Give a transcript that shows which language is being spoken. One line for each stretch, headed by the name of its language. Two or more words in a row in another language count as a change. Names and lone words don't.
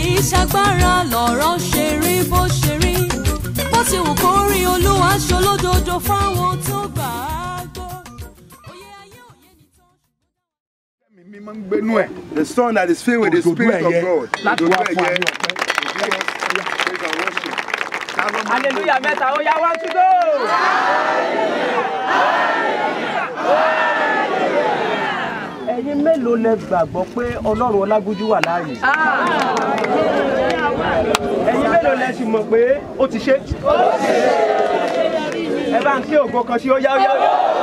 Yoruba: ṣagbára lọ̀rọ̀ ṣe rí bó ṣe rí bó ti wù kó rí Olúwa ṣolódodo fáwọn tó gbà á gbọ́.
English: The son that is filled with the Spirit of God.
Yoruba: Hallelujah, mẹ́ta, ó yá,
English: 1 to go.
Yoruba: Ẹ̀yin mélòó lẹ gbàgbọ́ pé Ọlọ́run Ọlágúnjú wà láàyè? Ẹ̀yin mélòó lẹ sì mọ̀ pé ó ti ṣe? Ẹ bá ń kí ògo kan sí ó yá ó yá ó yá.